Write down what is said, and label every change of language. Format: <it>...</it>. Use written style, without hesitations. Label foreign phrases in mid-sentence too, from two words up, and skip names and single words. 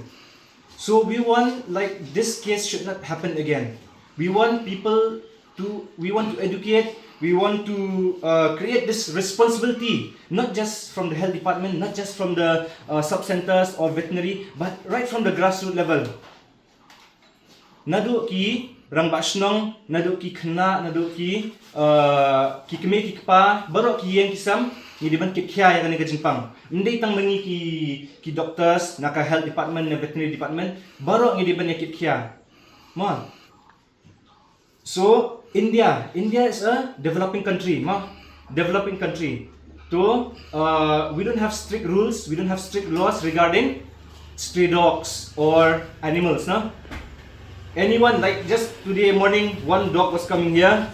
<en>So we want, like, this case should not happen again. We want to educate, we want to create this responsibility, not just from the health department, not just from the sub-centers or veterinary, but right from the grassroots level.</en> <kha>Nadu ki rang bashnong, nadu ki khna, nadu ki keme ki kpa, barok ki yang kisam, ni diban ki Khiah yang kena Jimpang. Ndai tang mengi ki doctors, naka</kha> <en>health department,</en> <kha>na</kha> <en>veterinary department,</en> <kha>barok ni diban ki Khiah. Ma.</kha> <en>So India is a developing country, developing country. So we don't have strict rules, we don't have strict laws regarding stray dogs or animals, no? Anyone, like just today morning, one dog was coming here.</en>